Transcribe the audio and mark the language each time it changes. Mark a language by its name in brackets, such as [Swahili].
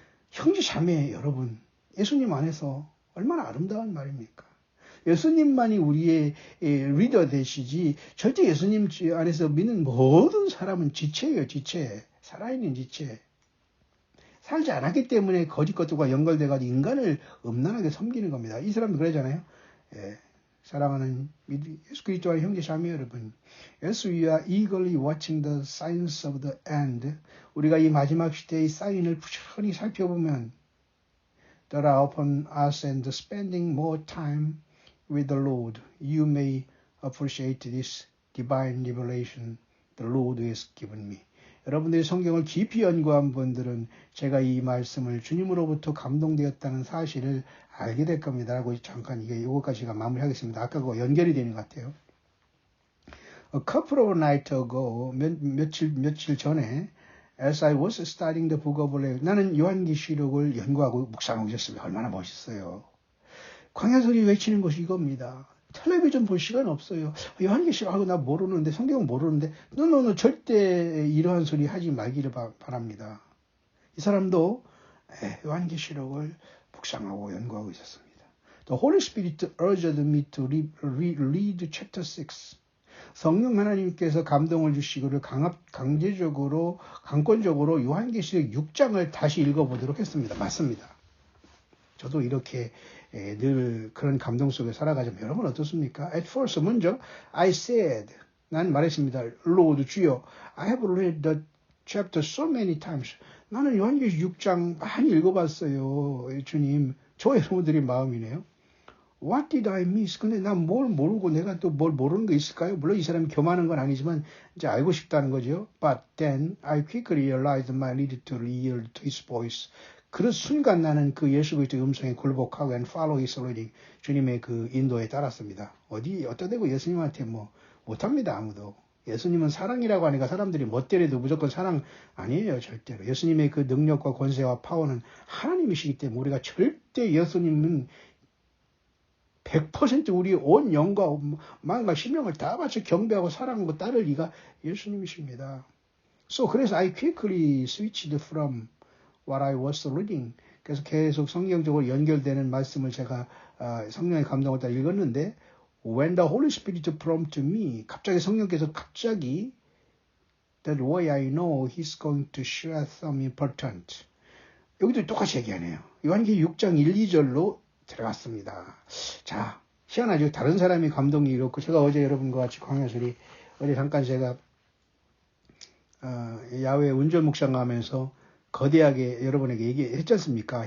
[Korean] 형제 자매 여러분, 예수님 안에서 얼마나 아름다운 말입니까? 예수님만이 우리의 리더 되시지 절대 예수님 안에서 믿는 모든 사람은 지체예요. 지체. 살아있는 지체. 살지 않았기 때문에 거짓 것들과 연결돼가지고 인간을 음란하게 섬기는 겁니다. 이 사람도 그러잖아요. 사랑하는 예수 그리스도와 형제 자매 여러분, [English] As we are eagerly watching the signs of the end, [Korean] 우리가 이 마지막 시대의 사인을 부지런히 살펴보면 [English] that are upon us and spending more time with the Lord, you may appreciate this divine revelation the Lord has given me. [Korean] 여러분들이 성경을 깊이 연구한 분들은 제가 이 말씀을 주님으로부터 감동되었다는 사실을 알게 될 겁니다. 라고 잠깐 이거까지 제가 마무리하겠습니다. 아까 그거 연결이 되는 것 같아요. [English] A couple of nights ago, [Korean] 며칠 전에 [English] as I was studying the book of Revelation, [Korean] 나는 요한계시록을 연구하고 묵상하고 있었습니다. 얼마나 멋있어요. 광야소리 외치는 것이 이겁니다. 텔레비전 볼 시간 없어요. 요한계시록하고 나 모르는데 성경은 모르는데 너는 절대 이러한 소리 하지 말기를 바랍니다. 이 사람도 요한계시록을 묵상하고 연구하고 있었습니다. [English] The Holy Spirit urged me to read chapter 6. [Korean] 성령 하나님께서 감동을 주시고를 강권적으로 요한계시록 6장을 다시 읽어보도록 했습니다. 맞습니다. 저도 이렇게 늘 그런 감동 속에 살아가지만 여러분 어떻습니까? [English] At first [Korean] 먼저 [English] I said [Korean] 난 말했습니다. [English] Lord [Korean] 주여 [English] I have read the chapter so many times. [Korean] 나는 요한계시록 6장 많이 읽어봤어요. 주님 저 여러분들의 마음이네요. [English] What did I miss? [Korean] 근데 난 뭘 모르고 내가 또 뭘 모르는 거 있을까요? 물론 이 사람이 교만한 건 아니지만 이제 알고 싶다는 거죠. [English] But then I quickly realized my need to yield to his voice. [Korean] 그 순간 나는 그 예수 그리스도의 음성에 굴복하고 [English] and follow his leading. [Korean] 주님의 그 인도에 따랐습니다. 어디다 대고 예수님한테 뭐 못합니다. 아무도. 예수님은 사랑이라고 하니까 사람들이 멋대로도 무조건 사랑 아니에요. 절대로. 예수님의 그 능력과 권세와 파워는 하나님이시기 때문에 우리가 절대 예수님은 100% 우리 온 영과 마음과 심령을 다 바쳐 경배하고 사랑하고 따를 이가 예수님이십니다. 그래서 [English] I quickly switched from what I was reading. [Korean] 그래서 계속 성경적으로 연결되는 말씀을 제가 성령의 감동을 따라 읽었는데 [English] When the Holy Spirit prompted me, [Korean] 갑자기 성령께서 [English] that way I know He's going to share some important. [Korean] 여기도 똑같이 얘기하네요. 요한계시록 6장 1, 2절로 들어갔습니다. 자, 희한하죠. 다른 사람이 감동이 이렇고 제가 어제 여러분과 같이 광야소리 어제 잠깐 제가 야외 운전 묵상 가면서 거대하게 여러분에게 얘기했지 않습니까?